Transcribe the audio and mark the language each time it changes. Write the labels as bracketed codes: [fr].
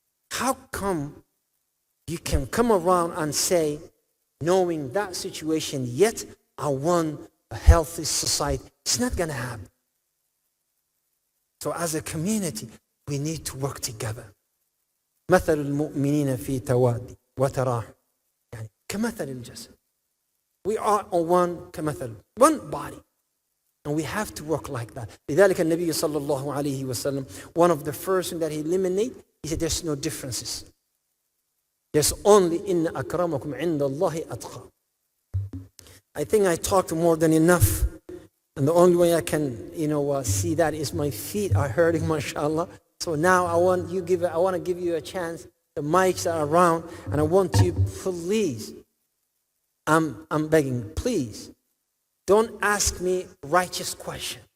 [en] How come you can come around and say, knowing that situation, yet I want a healthy society? It's not going to happen. So as a community, we need to work together. [ar] مثل المؤمنين في تواد وتراحم يعني كمثل الجسد. [en] We are on one body. And we have to work like that. [ar] لذلك النبي صلى الله عليه وسلم, [en] one of the first things that he eliminated, he said there's no differences. There's only [ar] إن أكرمكم عند الله أتقى. [en] I think I talked more than enough. And the only way I can, see that is my feet are hurting, mashallah. So now I want to give you a chance. The mics are around, and I want you, please, I'm begging, please, don't ask me righteous question.